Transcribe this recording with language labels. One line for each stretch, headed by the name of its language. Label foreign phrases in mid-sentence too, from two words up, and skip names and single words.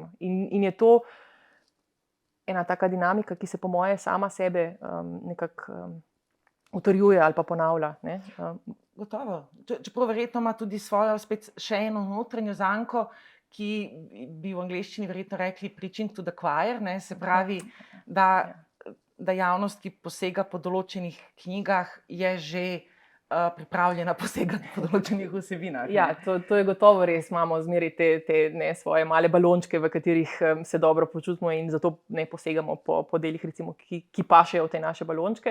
Slovenian: In je to ena taka dinamika, ki se po moje sama sebe nekako utrjuje ali pa ponavlja. Gotovo. Čeprav verjetno ima tudi svojo spet še eno notranjo zanko, ki bi v angleščini verjetno rekli
English: preaching to the choir,
Slovenian: se pravi, da javnost, ki posega po določenih knjigah, je že pripravljena posegati po določenih vsebinah. Ja, to je gotovo res. Imamo zmeraj te svoje male balončke, v katerih se dobro počutimo in zato ne posegamo po delih, recimo, ki pašejo v te naše balončke.